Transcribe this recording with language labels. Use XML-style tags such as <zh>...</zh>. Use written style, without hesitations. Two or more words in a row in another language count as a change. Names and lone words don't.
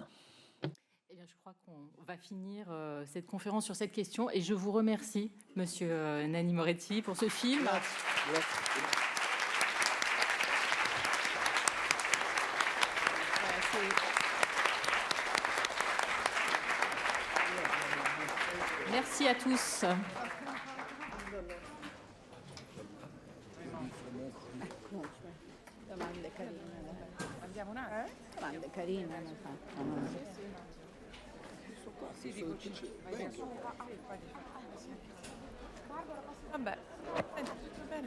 <fr>Eh bien, je crois qu'on va finir cette conférence sur cette question et je vous remercie, Monsieur Nanni Moretti, pour ce film. Merci à tous.</fr> <it>Domande carine. Andiamo un attimo. Domande carine non facciano. Sì, dico, vabbè, tutto bene.</it>